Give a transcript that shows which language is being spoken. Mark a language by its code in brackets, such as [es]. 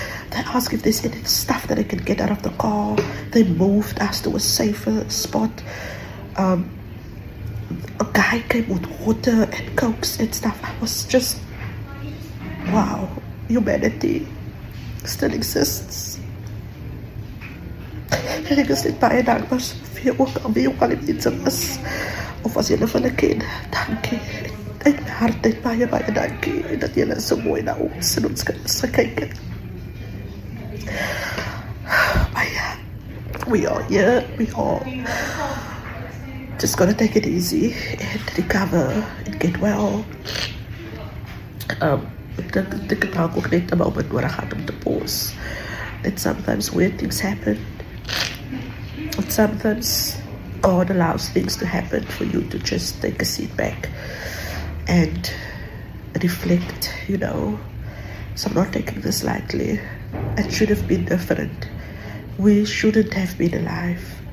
[en] They asked if there's any stuff that I could get out of the car. They moved us to a safer spot. A guy came with water and cokes and stuff. I was just, wow, humanity still exists. [af] En ek is net baie dankbaar vir ook al wie ook al die mense was, of as julle van hulle ken, dankie. Uit my hart uit baie dankie, en dat julle so mooi na ons en ons kinders gekyk het. Maar ja, [en] we are here, we are just gonna take it easy and recover and get well. [af] Ek dink het dalk ook net 'n moment nodig gehad om te pause. [en] That sometimes weird things happen. But sometimes God allows things to happen for you to just take a seat back and reflect, So I'm not taking this lightly. It should have been different. We shouldn't have been alive.